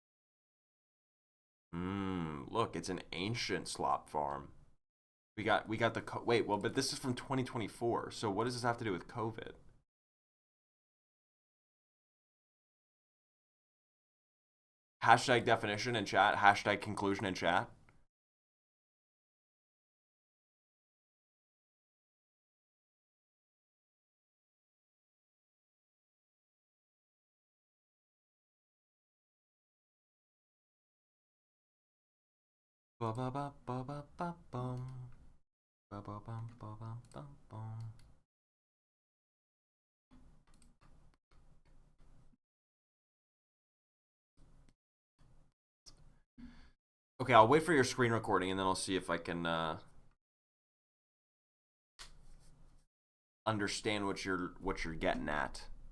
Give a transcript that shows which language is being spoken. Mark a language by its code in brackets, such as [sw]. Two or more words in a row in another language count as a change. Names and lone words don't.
[en] Look, it's an ancient slop farm. We got the wait, well, but this is from 2024. So what does this have to do with COVID? Hashtag definition in chat. Hashtag conclusion in chat. Ba ba ba ba ba ba bum. Ba ba bum ba bum bum bum. Okay, I'll wait for your screen recording and then I'll see if I can understand what you're getting at.